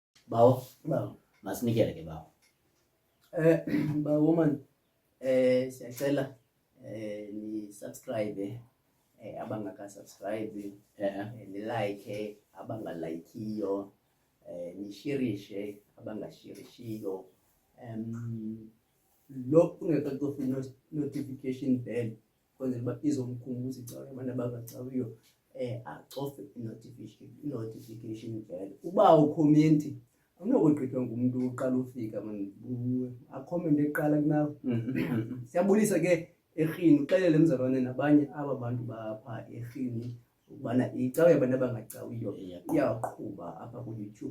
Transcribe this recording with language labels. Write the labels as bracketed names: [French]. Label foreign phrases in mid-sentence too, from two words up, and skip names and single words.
[Xhosa] bawo Bawo. masinikele ke bawo. Bawo man, siyacela ni subscribe abangaka-subscribe, ni like abangalikeyo, ni shirishe abangashirishiyo. Lokhu ungekacofi notification bell kwenzela uba izomkhumbuza icawe abantu abangacawiyo acofe i-notification bell. Uba ukhomenti awunokugqithwa ngumntu uqala ufika man, akhomente kuqala kunawe. Siyabulisa ke eRhini, uxelele mzalwane nabanye aba bantu bapha eRhini ukubana icawe yabantu abangacawiyo iyaqhuba apha ku-YouTube.